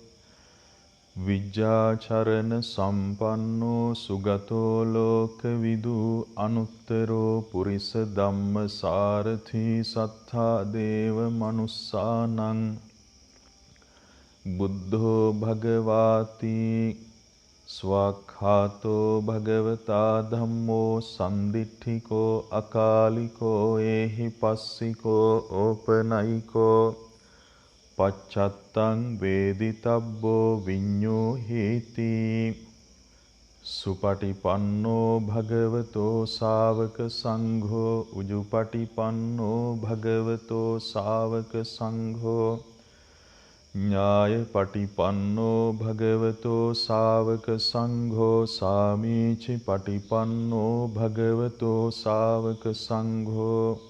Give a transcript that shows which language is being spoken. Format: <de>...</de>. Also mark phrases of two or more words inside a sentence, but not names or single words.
<pi>විජ්ජාචරණ සම්පන්නෝ සුගතෝ ලෝකවිදු අනුත්තරෝ පුරිස ධම්ම සාරථී සත්තා දේව මනුස්සානං බුද්ධෝ භගවාති ස්වක්ඛාතෝ භගවතා ධම්මෝ සන්දිට්ඨිකෝ අකාලිකෝ ඒහි පස්සිකෝ ඕපනයිකෝ පච්චත්තං වේදිතබ්බෝ විඤ්ඤෝ හේති සුපටිපන්නෝ භගවතෝ ශාවක සංඝෝ උජුපටිපන්නෝ භගවතෝ ශාවක සංඝෝ ඥායපටිපන්නෝ භගවතෝ ශාවක සංඝෝ සාමීචි පටිපන්නෝ භගවතෝ ශාවක සංඝෝ</pi>